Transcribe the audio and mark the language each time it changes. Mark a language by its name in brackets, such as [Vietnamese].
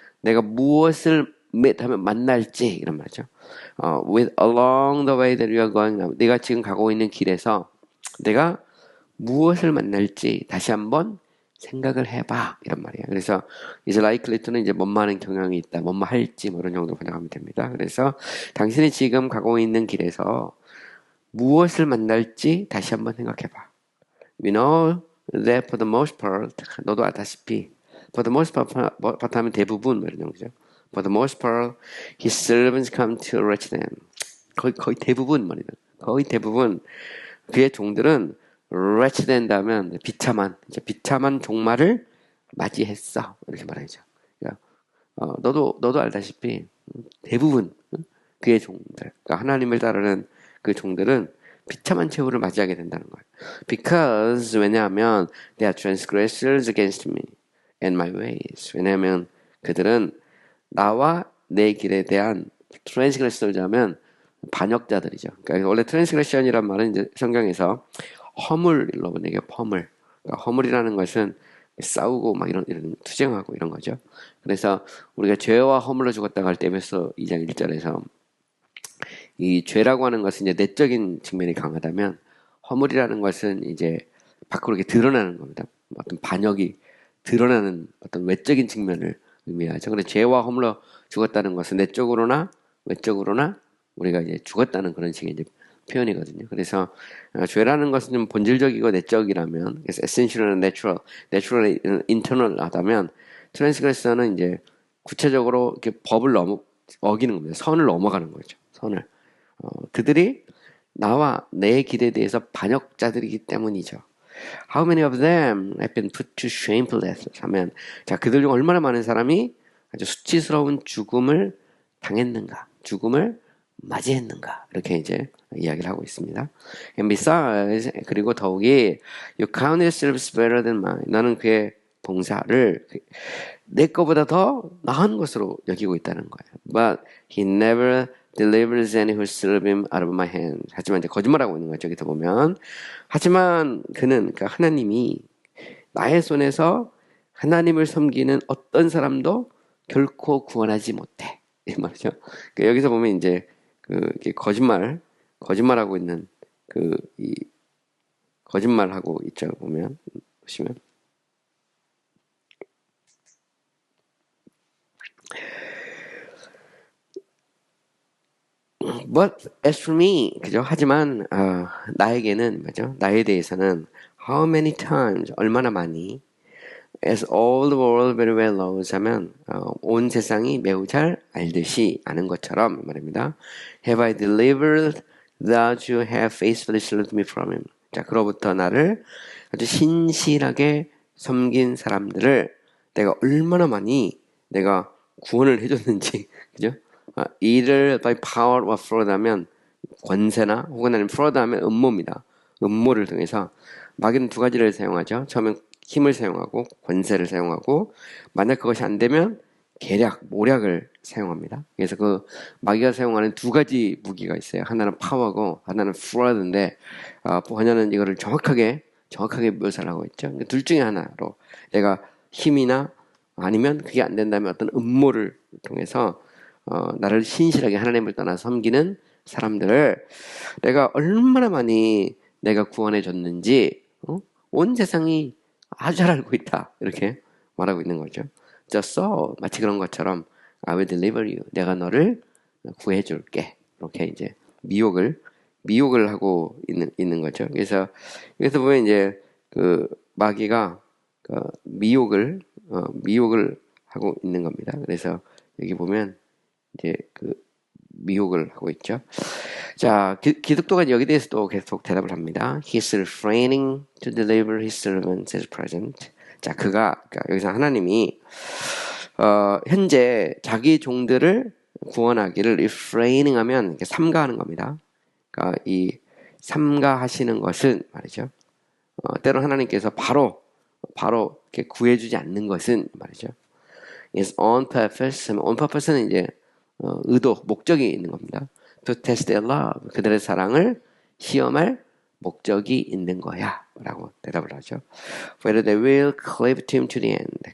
[Korean] 내가 무엇을 meet 하면 만날지 이런 말이죠. [English] with along the way that you are going now. [Korean] 내가 지금 가고 있는 길에서 내가 무엇을 만날지 다시 한번 생각을 해봐 이런 말이에요. 그래서 is likely to는 이제 뭐뭐 하는 경향이 있다, 뭐뭐 할지 뭐 이런 정도 번역하면 됩니다. 그래서 당신이 지금 가고 있는 길에서 무엇을 만날지 다시 한번 생각해봐. [English] We know that for the most part, [Korean] 너도 알다시피 [English] for the most part [Korean] 하면 대부분 뭐 이런 정도죠. [English] For the most part, his servants come to wretched end. [Korean] 거의 대부분 말이다. 거의 대부분 그의 종들은 [English] wretched end [Korean] 하면 비참한 종말을 맞이했어. 이렇게 말하죠. 그러니까, 너도 알다시피 대부분 그의 종들, 그러니까 하나님을 따르는 그 종들은 비참한 최후를 맞이하게 된다는 거예요. [English] Because [Korean] 왜냐하면 [English] they are transgressors against me and my ways. [Korean] 왜냐하면 그들은 나와 내 길에 대한 트랜스그레서자면 반역자들이죠. 그러니까 원래 트랜스그레션이란 말은 이제 성경에서 허물로 번역해요. 허물. 그러니까 허물이라는 것은 싸우고 막 이런 투쟁하고 이런 거죠. 그래서 우리가 죄와 허물로 죽었다고 할 때 에베소 2장 1절에서 이 죄라고 하는 것은 이제 내적인 측면이 강하다면 허물이라는 것은 이제 밖으로 이렇게 드러나는 겁니다. 어떤 반역이 드러나는 어떤 외적인 측면을 의미하죠. 그런데 죄와 허물로 죽었다는 것은 내적으로나 외적으로나 우리가 이제 죽었다는 그런 식의 이제 표현이거든요. 그래서 죄라는 것은 좀 본질적이고 내적이라면, 그래서 essential은 natural, internal하다면 트랜스그레서는 이제 구체적으로 이렇게 법을 어기는 겁니다. 선을 넘어가는 거죠. 선을. 그들이 나와 내 길에 대해서 반역자들이기 때문이죠. [English] How many of them have been put to shameful death? [Korean] 하면 자 그들 중 얼마나 많은 사람이 아주 수치스러운 죽음을 당했는가, 죽음을 맞이했는가 이렇게 이제 이야기를 하고 있습니다. [English] And besides, [Korean] 그리고 더욱이 [English] you count yourselves better than mine. [Korean] 나는 그의 봉사를 내 거보다 더 나은 것으로 여기고 있다는 거예요. [English] But he never delivers any who serve him out of my hand. [Korean] 하지만 이제 거짓말하고 있는 거죠. 여기서 보면. 하지만 그는 그러니까 하나님이 나의 손에서 하나님을 섬기는 어떤 사람도 결코 구원하지 못해. 이 말이죠. 그러니까 여기서 보면 이제 거짓말하고 있는 이 거짓말하고 있죠. 보시면. [English] But as for me, [Korean] 그죠? 하지만 나에게는 맞죠? 나에 대해서는 [English] how many times [Korean] 얼마나 많이 [English] as all the world very well knows [Korean] 하면 온 세상이 매우 잘 알듯이 아는 것처럼 말입니다. [English] Have I delivered those who have faithfully served me from him. [Korean] 자, 그로부터 나를 아주 신실하게 섬긴 사람들을 내가 얼마나 많이 내가 구원을 해줬는지, 그죠? 이를 [English] by power of fraud [Korean] 하면 권세나 혹은 아니면 fraud 하면 음모입니다. 음모를 통해서 마귀는 두 가지를 사용하죠. 처음엔 힘을 사용하고 권세를 사용하고 만약 그것이 안 되면 계략, 모략을 사용합니다. 그래서 그 마귀가 사용하는 두 가지 무기가 있어요. 하나는 파워고 하나는 fraud인데 하나는 이거를 정확하게 묘사를 하고 있죠. 둘 중에 하나로 내가 힘이나 아니면 그게 안 된다면 어떤 음모를 통해서 나를 신실하게 하나님을 떠나 섬기는 사람들을 내가 얼마나 많이 내가 구원해 줬는지 온 세상이 아주 잘 알고 있다. 이렇게 말하고 있는 거죠. [English] Just so [Korean] 마치 그런 것처럼 [English] I will deliver you. [Korean] 내가 너를 구해 줄게. 이렇게 이제 미혹을 하고 있는 거죠. 그래서 보면 이제 그 마귀가 미혹을 하고 있는 겁니다. 그래서 여기 보면 이제 미혹을 하고 있죠. 자, 기독교가 여기 대해서도 계속 대답을 합니다. [English] He's refraining to deliver his servants as present. [Korean] 자, 그러니까 여기서 하나님이 현재 자기 종들을 구원하기를 refraining 하면 이렇게 삼가하는 겁니다. 그러니까 이 삼가하시는 것은 말이죠. 때로 하나님께서 바로 이렇게 구해주지 않는 것은 말이죠. [English] Is on purpose. [Korean] On purpose는 이제 의도, 목적이 있는 겁니다. [English] To test their love. [Korean] 그들의 사랑을 시험할 목적이 있는 거야. 라고 대답을 하죠. [English] Whether they will cleave to him to the end.